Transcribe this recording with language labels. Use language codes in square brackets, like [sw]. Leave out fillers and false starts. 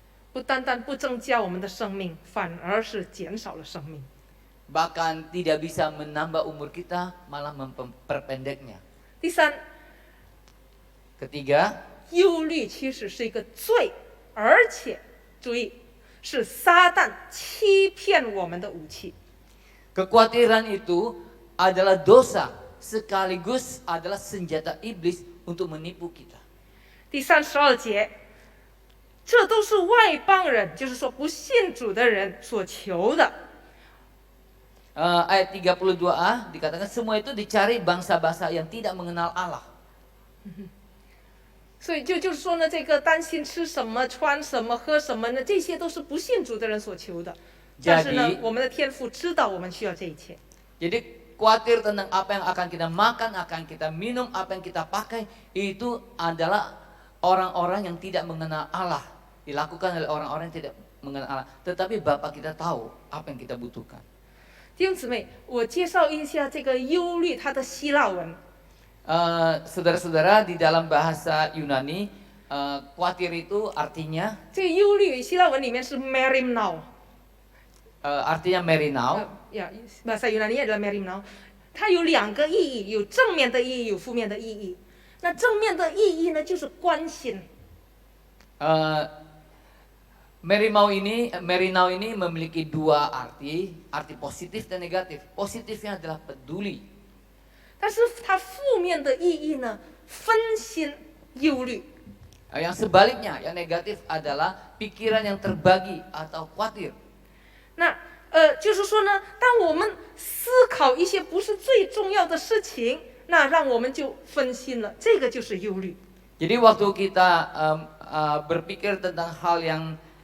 [zh] 不单单不增加我们的生命，反而是减少了生命。 [id] Bahkan tidak bisa menambah umur kita, malah memperpendeknya. [zh] 弟第三， [id] Ketiga, [zh] 忧虑其实是一个罪，而且注意，是撒旦欺骗我们的武器。 [id] kekhawatiran itu adalah dosa sekaligus adalah senjata iblis untuk menipu kita. [zh] 第32节，这都是外邦人，就是说不信主的人所求的。 [id] Ayat 32a dikatakan semua itu dicari bangsa-bangsa yang tidak mengenal Allah. [zh] 所以就是说呢，这个担心吃什么、穿什么、喝什么呢，这些都是不信主的人所求的。但是呢，我们的天父知道我们需要这一切。 [id] Jadi khawatir tentang apa yang akan kita makan, akan kita minum, apa yang kita pakai, itu adalah orang-orang yang tidak mengenal Allah. Dilakukan oleh orang-orang yang tidak mengenal Allah. Tetapi Bapa kita tahu apa yang kita butuhkan. [zh] 弟兄姊妹，我介绍一下这个忧虑它的希腊文。 [id] Saudara-saudara, di dalam bahasa Yunani, khawatir itu artinya [zh] 这个忧虑希腊文里面是 merimnao， [id] artinya merinau. [zh] 呀， [id] bahasa Yunani adalah merimnao， [zh] 它有两个意义，有正面的意义，有负面的意义。那正面的意义呢，就是关心。 [id] Merinau ini memiliki dua arti positif dan negatif. Positifnya adalah peduli. [zh] 但是它负面的意义呢，分心、忧虑。 [id] Yang sebaliknya, yang negatif adalah pikiran yang terbagi atau khawatir. [zh] 那就是说呢，当我们思考一些不是最重要的事情，那让我们就分心了，这个就是忧虑。 [id] Jadi waktu kita berpikir tentang hal yang